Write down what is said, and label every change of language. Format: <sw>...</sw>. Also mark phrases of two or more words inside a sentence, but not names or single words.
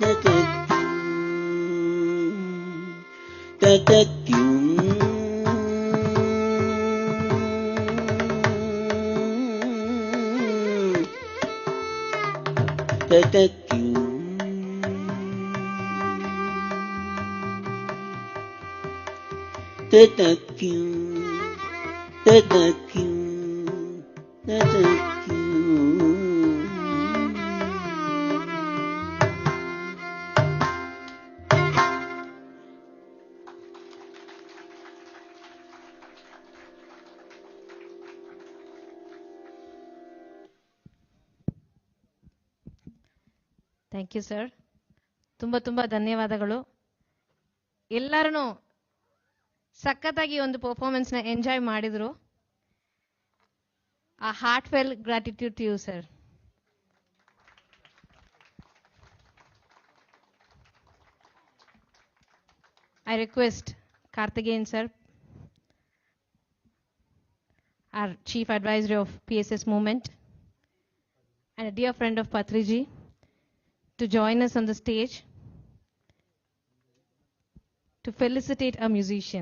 <en>ततक्किं ततक्किं ततक्किं ततक्किं ततक्किं Thank you sir.</en> <kn>ತುಂಬ ತುಂಬ ಧನ್ಯವಾದಗಳು. ಎಲ್ಲರೂ ಸಖತ್ತಾಗಿ ಒಂದು ಪರ್ಫಾರ್ಮೆನ್ಸ್ನ ಎಂಜಾಯ್ ಮಾಡಿದ್ರು.</kn> <en>A heart felt gratitude to you sir. I request Karthikeyan sir, our Chief Advisor of PSS Movement, and a dear friend of Patriji, to join us on the stage to felicitate a musician.</en>